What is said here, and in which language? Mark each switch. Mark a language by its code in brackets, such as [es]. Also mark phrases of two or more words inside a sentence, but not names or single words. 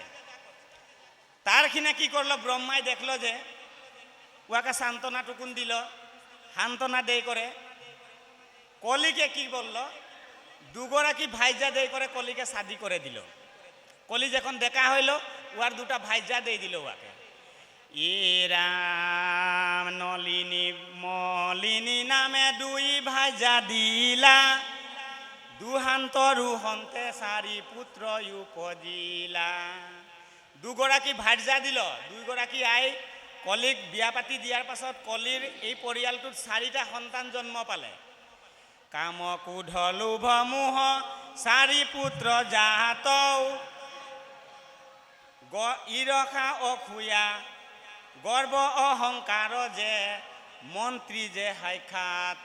[bn] তার খিনে কি করলো, ব্রহ্মায় দেখলো যে ওয়াকে সান্ত্বনা টুকুন দিল, সান্ত্বনা দেই করে কলিকে কি বলল, দুগরাকি ভাইজা দেই করে কলিকে শাদি করে দিল। কলি যখন দেখা হইল ওয়ার 2টা ভাইজা দিয়ে দিল ওয়াকে। [as] ইরাম নলিনী মলিনী নামে দুই ভাজা দিলা, দুহান্তৰু হন্তে চাৰি পুত্ৰ উপজিলা। দুগৰাকী ভাৰ্যা দিল, দুইগৰাকী আই কলিক বিয়া পাতি দিয়াৰ পাছত কলিৰ এই পৰিয়ালটোত 4টা সন্তান জন্ম পালে। কাম ক্ৰোধ লোভ মোহ 4 পুত্ৰ জাত, ঈৰ্ষা অসূয়া গৰ্ব অহংকাৰ যে মন্ত্ৰী যে সাক্ষাৎ।